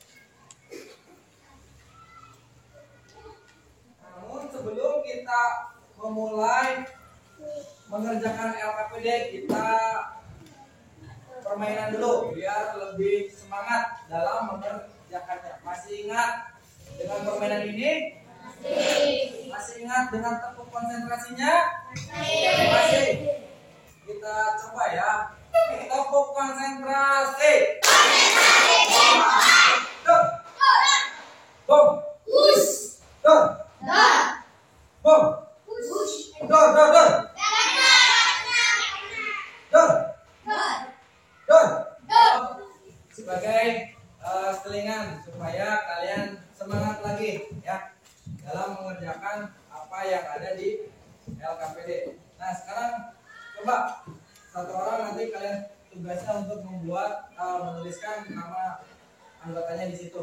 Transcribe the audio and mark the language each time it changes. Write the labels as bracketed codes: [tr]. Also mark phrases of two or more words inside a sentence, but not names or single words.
[id] Namun sebelum kita memulai mengerjakan LKPD, kita permainan dulu biar lebih semangat dalam mengerjakannya. Masih ingat dengan permainan ini? Masih ingat dengan tepuk konsentrasinya? Masih. Kita coba ya. Tepuk konsentrasi. Dor. Bom. Dor. Bom. Dor. Dor. Sebagai selingan supaya kalian semangat lagi ya dalam mengerjakan apa yang ada di LKPD. Nah sekarang coba satu orang nanti kalian tugasnya untuk membuat menuliskan nama anggotanya di situ.